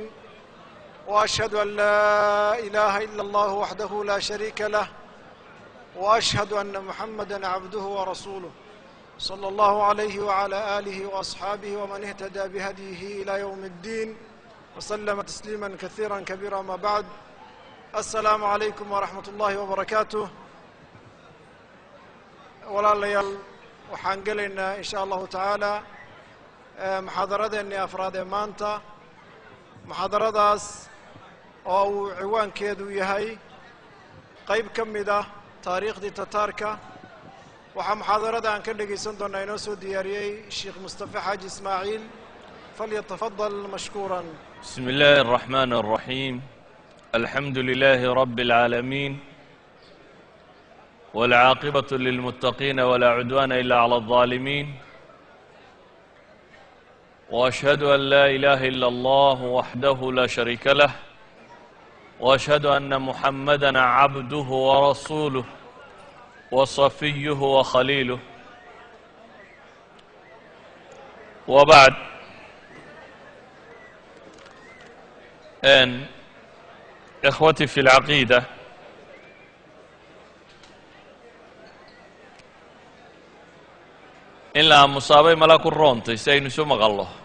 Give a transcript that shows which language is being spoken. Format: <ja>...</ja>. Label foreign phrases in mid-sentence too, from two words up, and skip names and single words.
<ar>وأشهد أن لا إله إلا الله وحده لا شريك له وأشهد أن محمدا عبده ورسوله صلى الله عليه وعلى آله وأصحابه ومن اهتدى بهديه إلى يوم الدين وسلم تسليما كثيرا كبيرا. ما بعد، السلام عليكم ورحمة الله وبركاته.</ar> <so>walaalayaal waxaan gelaynaa</so> <ar>إن شاء الله تعالى</ar> <so>muxaadaradeennii afraadee maanta. muxaadaradaas oo uu ciwaankeedu yahay qayb ka mid ah taariikhdii tataarka. waxaa muxaadarada aan ka dhegaysan doonaa inoo soo diyaariyey sheekh mustafa xaaji ismaaciil.</so> <ar>فليتفضل مشكورا. بسم الله الرحمن الرحيم. الحمد لله رب العالمين والعاقبة للمتقين ولا عدوان إلا على الظالمين. وأشهد أن لا إله إلا الله وحده لا شريك له وأشهد أن محمدًا عبده ورسوله وصفيه وخليله. وبعد، إخوتي في العقيدة،</ar> <so>in la aamusaabay malaa ku roontay si aynu isu maqallo.</so>